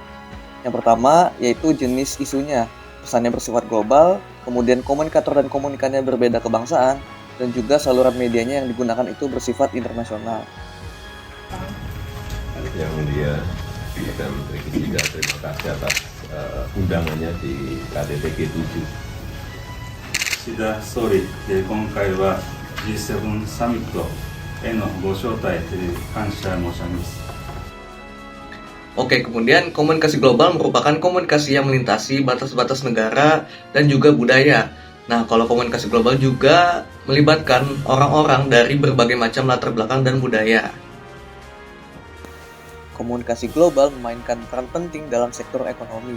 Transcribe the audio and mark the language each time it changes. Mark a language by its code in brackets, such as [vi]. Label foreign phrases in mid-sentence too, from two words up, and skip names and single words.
[id] Yang pertama, yaitu jenis isunya. Pesannya bersifat global, kemudian komunikator dan komunikannya berbeda kebangsaan, dan juga saluran medianya yang digunakan itu bersifat internasional. Yang mulia dan Menteri Ketiga, terima kasih atas undangannya di KTT G7. [ja] 岸田総理、今回は G7 サミットへのご招待感謝申し上げます。 [id] Oke, kemudian komunikasi global merupakan komunikasi yang melintasi batas-batas negara dan juga budaya. Nah, kalau komunikasi global juga melibatkan orang-orang dari berbagai macam latar belakang dan budaya. Komunikasi global memainkan peran penting dalam sektor ekonomi.